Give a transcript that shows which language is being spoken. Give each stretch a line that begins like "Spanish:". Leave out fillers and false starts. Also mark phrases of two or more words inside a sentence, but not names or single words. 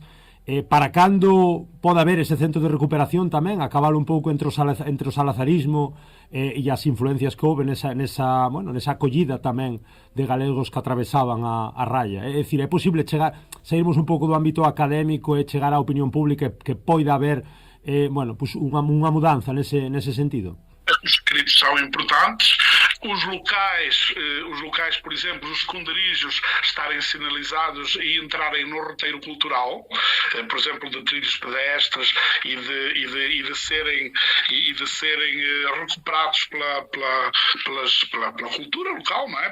Galician: Para cando pode haber ese centro de recuperación tamén, acabar un pouco entre o salazarismo e as influencias que houve nesa acollida tamén de galegos que atravesaban a raya? É dicir, é posible sairmos un pouco do ámbito académico e chegar á opinión pública que poida haber unha mudanza nese sentido?
Portuguese: Os escritos são importantes, os locais, por exemplo, os esconderijos estarem sinalizados e entrarem no roteiro cultural, por exemplo, de trilhos pedestres e de serem recuperados pela cultura local, não é?